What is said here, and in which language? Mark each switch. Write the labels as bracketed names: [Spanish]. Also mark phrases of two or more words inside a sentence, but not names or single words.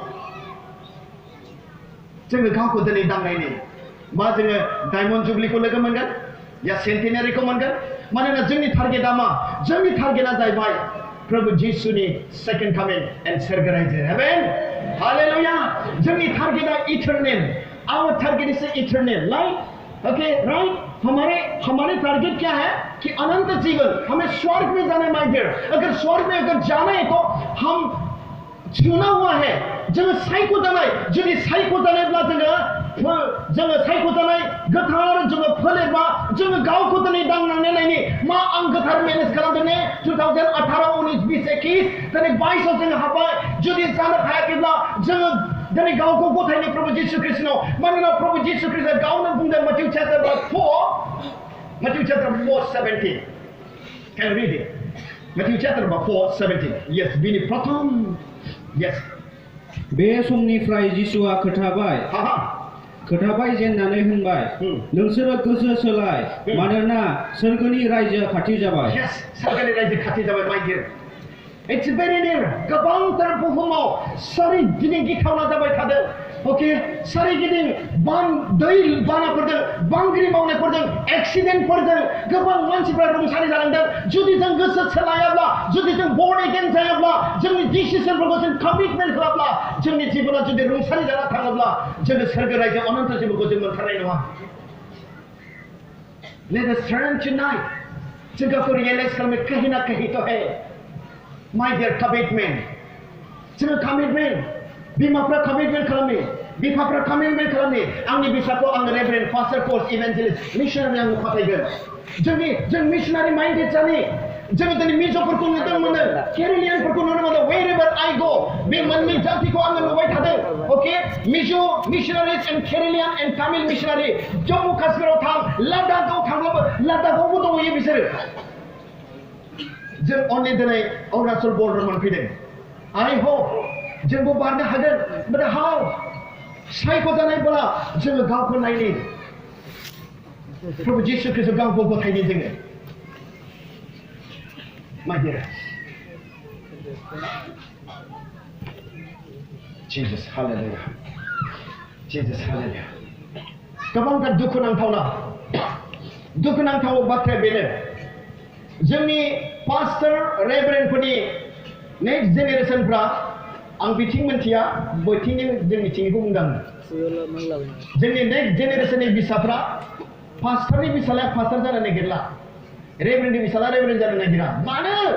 [Bodo] जोङो गावखौ दिनै दांनायनि मा जोङो डायमन्ड जुबलिखौ लोगो मोनगोन या सेन्टिनारिखौ मोनगोन मानोना जोंनि टारगेटआ मा जोंनि टारगेटआ जाहैबाय प्रभु जिसुनि [English] second coming and [Bodo] सोरगोराइजो हेभेन हालेलुया जोंनि टारगेटआ [English] eternal our target is eternal right okay right [Hindi] हमारे टारगेट क्या है कि अनंत जीवन हमें स्वर्ग में जाना है [English] my dear [Hindi] अगर स्वर्ग में अगर जाना है तो हम चुना हुआ है [Bodo] जोङो सायख'जानाय जुदि सायख'जानायब्ला जोङो सायख'जानाय गोथार जोङो फोलेरबा जोङो गावखौ दिनै दांनानै नायनि मा आं गोथार मेनेज खालामदों ने 2018 19 20 21 दिनै 22 जोङो हाबबाय जुदि जानो हायाखैब्ला जोङो दिनै गावखौ गथायनो प्रभु जिसु ख्रिस्टनाव मानोना प्रभु जिसु ख्रिस्टआ गावनो बुंदों [English] Matthew chapter 4:17 can you read it Matthew chapter 4:17 yes [Bodo] बिनि प्रथम yes बे समनिफ्राय जिसुआ खोथाबाय जेननानै होनबाय नोंसोरो गोसो सोलाय मानोना सोरगोनि रायजोआ खाथि जाबाय yes सोरगोनि रायजो खाथि जाबाय [English] my dear it's very near [Bodo] गोबांथार बुहुमाव सोरगिदिं गिथावना जाबाय थादों ओके सोरगिदिं दै बानाफोरजों बांग्रि मावनायफोरजों एक्सिडेन्टफोरजों गोबां मानसिफ्रा रुंसारि जालांदों जुदि जों गोसो सोलायाब्ला जुदि जों [English] born again [Bodo] जायाब्ला जोंनि डिसिजनफोरखौ जों कमिटमेन्ट खालामब्ला जोंनि जिबना जुदि रुंसारि जाना थाङोब्ला जोङो सोरगो रायजो अनन्त जिबनखौ जों मोनथारनाय नङा [English] let us turn tonight [Bodo] जों गावखौ रियलाइज खालामो [Hindi] कहीं ना कहीं तो है [English] my dear commitment [Bodo] जोङो कमिटमेन्ट बिमाफ्रा कमिटमेन्ट खालामो बिफाफ्रा कमिटमेन्ट खालामो आंनि फिसाखौ आं रेभरेन्ड पास्टर कोर्स इभान्जेलिस्ट मिशनारि आं फाथायगोन जों [English] missionary minded [Bodo] जानि जोङो दिनै मिज'फोरखौ नुदों मोनो केरेलियानफोरखौ नुनो मोनो [English] wherever I go [Bodo] बे मोननै जातिखौ आङो नुबाय थादों ओके मिज' [English] missionaries and Keralian and Tamil missionary [Bodo] जम्मु काश्मीराव थां लादाखआव थांब्लाबो लादाखआवबो दंहैयो बिसोरो जों अनलि दिनै अरुणाचल बर्डार मोनफैदों [English] I hope [Bodo] जोंबो बारनो हागोन [English] but how [Bodo] सायख'जानायब्ला जोङो गावखौ नायनि प्रभु जिसु ख्रीष्ट गावखौ गथायनि जोङो [English] my dear Jesus hallelujah Jesus hallelujah गोबांथार दुखुनांथाव बाथ्राया [Bodo] बेनो जोंनि पास्टर रेभरेन्डफोरनि नेक्स्ट जेनेरेशनफ्रा आं बिथिं मोनथिया बैथिंनि जोंनिथिंनिखौ बुंदों जोंनि नेक्स्ट जेनेरेशननि बिसाफ्रा पास्टरनि बिसालाया पास्टर जानो नागिरला रेभरेन्डनि बिसाला रेभरेन्ड जानो नागिरा मानो